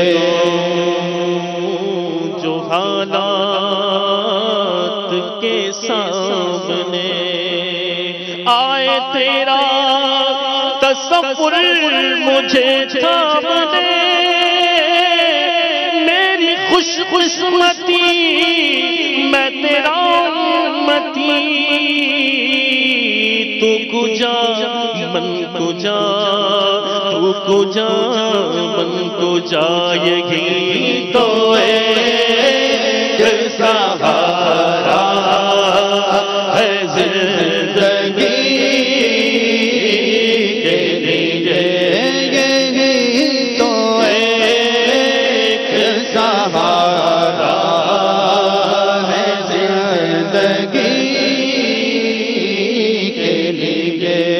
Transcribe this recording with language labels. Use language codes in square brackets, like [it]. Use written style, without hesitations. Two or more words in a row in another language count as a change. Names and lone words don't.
[ur] جو حالات کے سامنے آئے تیرا تصور مجھے تھامنے. میری خوش قسمتی میں تیرا امتی. [fa] تو کجا من کجا، تو کجا من کجا. [ur] یہی تو ایک سہارا ہے زندگی کے لیے. یہی تو ایک سہارا ہے زندگی کے لیے.